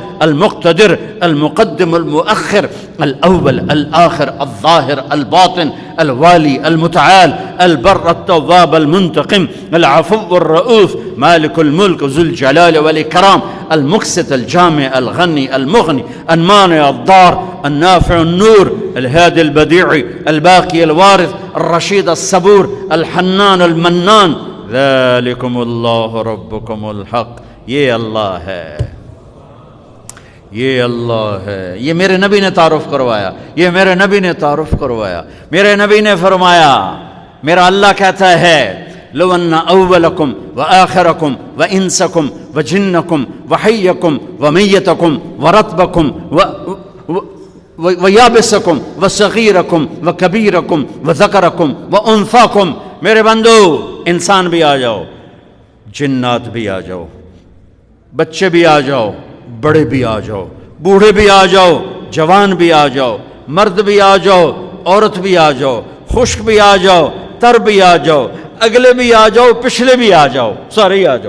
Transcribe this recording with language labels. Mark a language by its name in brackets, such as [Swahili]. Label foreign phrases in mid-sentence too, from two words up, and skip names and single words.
[Arabic] المقتدر المقدم المؤخر الأول الآخر الظاهر الباطن الوالي المتعال البر التواب المنتقم العفو الرؤوف مالك الملك ذو الجلال والإكرام المقسط الجامع الغني المغني المانع الضار النافع النور الهادي البديع الباقي الوارث الرشيد الصبور الحنان المنان ذلكم الله ربكم الحق۔ [Urdu] یہ اللہ ہے، یہ اللہ ہے، یہ میرے نبی نے تعارف کروایا، یہ میرے نبی نے تعارف کروایا۔ میرے نبی نے فرمایا، میرا اللہ کہتا ہے [Arabic] لو ان اولکم وآخرکم وانسکم وجنکم وحیکم ومیتکم ورطبکم ویابسکم وصغیرکم وکبیرکم وذکرکم وانثاکم، [Urdu] میرے بندو انسان بھی آ جاؤ، جنات بھی آ جاؤ، بچے بھی آ جاؤ، بڑے بھی آ جاؤ، بوڑھے بھی آ جاؤ، جوان بھی آ جاؤ، مرد بھی آ جاؤ، عورت بھی آ جاؤ، خشک بھی آ جاؤ، تر بھی آ جاؤ، اگلے بھی آ جاؤ، پچھلے بھی آ جاؤ، سارے ہی آ جاؤ۔